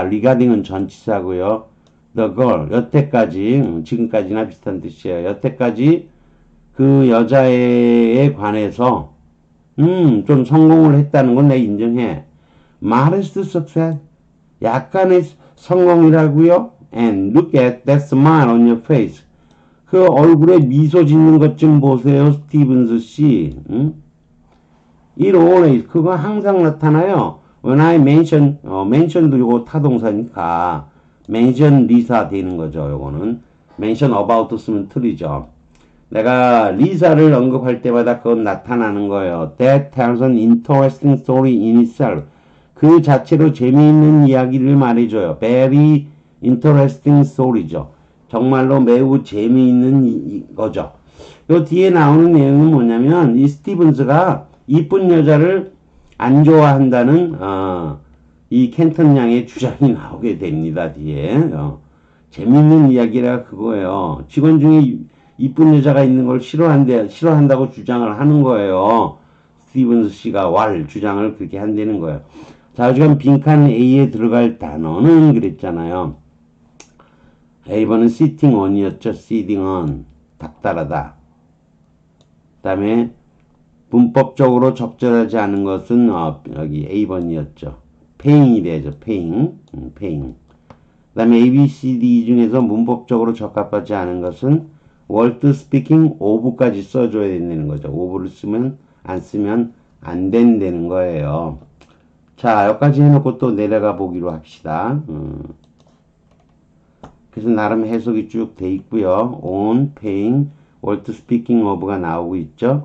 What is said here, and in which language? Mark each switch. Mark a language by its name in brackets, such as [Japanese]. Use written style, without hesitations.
[Korean] regarding은 전치사고요. the girl 여태까지 지금까지나 비슷한 뜻이에요. 여태까지 그 여자애에 관해서 좀 성공을 했다는 건 내가 인정해. modest success 약간의 성공이라고요. [English] and look at that smile on your face [Korean] 그 얼굴에 미소 짓는 것 좀 보세요. 스티븐스 씨. [English] It always [Korean] 그거 항상 나타나요. [English] When I mention [Korean] 도 요거 타동사니까 mention 리사 되는 거죠. 요거는 [English] mention about [Korean] 쓰면 틀리죠. 내가 리사를 언급할 때마다 그건 나타나는 거예요. [English] That tells an interesting story in itself. [Korean] 그 자체로 재미있는 이야기를 말해줘요. [English] Very interesting story죠. [Korean] 정말로 매우 재미있는 거죠. 요 뒤에 나오는 내용은 뭐냐면 이 스티븐스가 이쁜 여자를 안 좋아한다는 이 켄턴 양의 주장이 나오게 됩니다. 뒤에 재밌는 이야기라 그거예요. 직원 중에 이쁜 여자가 있는 걸 싫어한다고 주장을 하는 거예요. 스티븐스 씨가 주장을 그렇게 한다는 거예요. 자, 지금 빈칸 A에 들어갈 단어는 그랬잖아요. A번은 [English] sitting on [Korean] 이었죠. sitting on 닥달하다. 그 다음에 문법적으로 적절하지 않은 것은 여기 A번이었죠. paying이 되죠. paying. 그 다음에 A, B, C, D 중에서 문법적으로 적합하지 않은 것은 [English] worth speaking of [Korean] 까지 써줘야 된다는 거죠. of를 안 쓰면 안 된다는 거예요. 자, 여기까지 해놓고 또 내려가 보기로 합시다. 그래서 나름 해석이 쭉 돼 있고요. [English] on, paying, worth speaking of [Korean] 가 나오고 있죠.